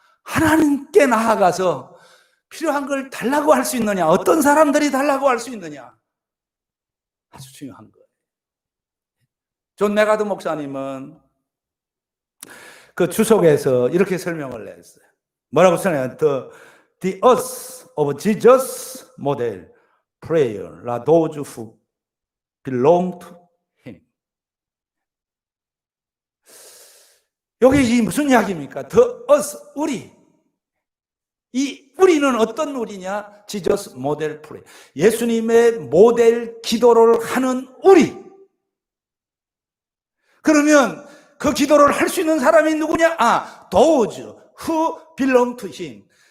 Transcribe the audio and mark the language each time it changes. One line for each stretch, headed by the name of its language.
Korean: 하나님께 나아가서 필요한 걸 달라고 할 수 있느냐, 어떤 사람들이 달라고 할 수 있느냐, 아주 중요한 거예요. 존 메가드 목사님은 그 주석에서 이렇게 설명을 했어요. 뭐라고 설명해요?
English: The us of Jesus model prayer are those who belong to him.
Korean: 여기 무슨 이야기입니까?
English: The us,
Korean: 우리. 이 우리는 어떤 우리냐?
English: Jesus model prayer.
Korean: 예수님의 모델 기도를 하는 우리. 그러면 그 기도를 할 수 있는 사람이 누구냐?
English: those who belong to him.